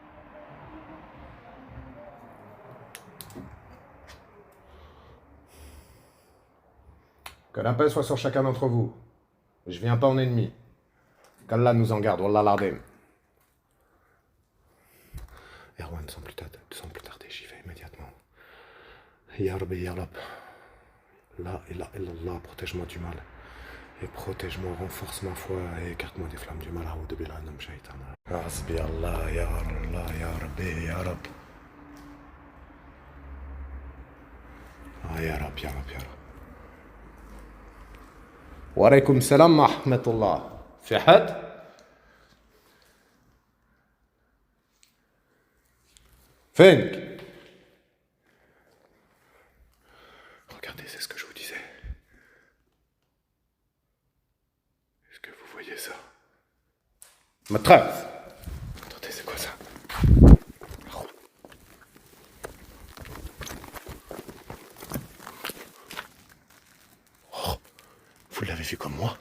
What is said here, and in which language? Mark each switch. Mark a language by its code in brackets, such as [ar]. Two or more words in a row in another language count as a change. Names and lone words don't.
[fr] Que la paix soit sur chacun d'entre vous. Je viens pas en ennemi. Qu'Allah nous en garde, [ar] والله العظيم. [fr] Erwan, sans plus tarder, j'y vais immédiatement. [ar] يا ربي يا رب لا إله إلا الله, [fr] protège-moi du mal. Et protège-moi, renforce ma foi et écarte-moi des flammes du mal. [ar] أعوذ بالله من الشيطان حسبي الله يا الله يا ربي يا رب. يا رب يا رب يا رب. وعليكم السلام ورحمة الله. في حد؟ فينك؟ [fr] Regardez, c'est ce que je vous disais. Est-ce que vous voyez ça? Ma trace. Attendez, c'est quoi ça? Oh, vous l'avez vu comme moi?